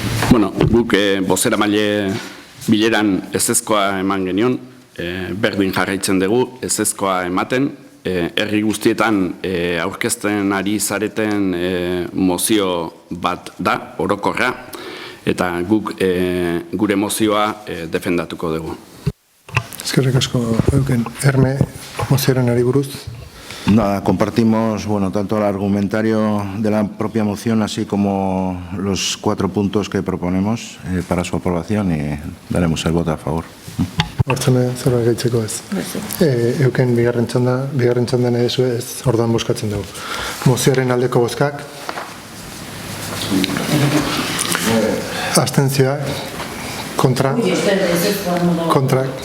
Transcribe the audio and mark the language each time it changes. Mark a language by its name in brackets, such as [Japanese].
[Basque] Bueno, guk bozeramaile bileran ezezkoa eman genion, berdin jarraitzen dugu ezezkoa ematen, herri guztietan aurkezten ari zareten mozio bat da, orokorra, eta guk gure mozioa defendatuko dugu. Eskerrik asko, Euken. Herme, mozioaren ari buruz. [Spanish] Nada, compartimos tanto el argumentario de la propia moción así como los 4 puntos que proponemos para su aprobación y daremos el voto a favor. [Basque] Hortzene, zerbait gaitzeko ez. Euken, bigarren txandan edezu ez, orduan bozkatzen dugu. Mozioaren aldeko bozkak. Abstentzioak. Kontra. Kontra.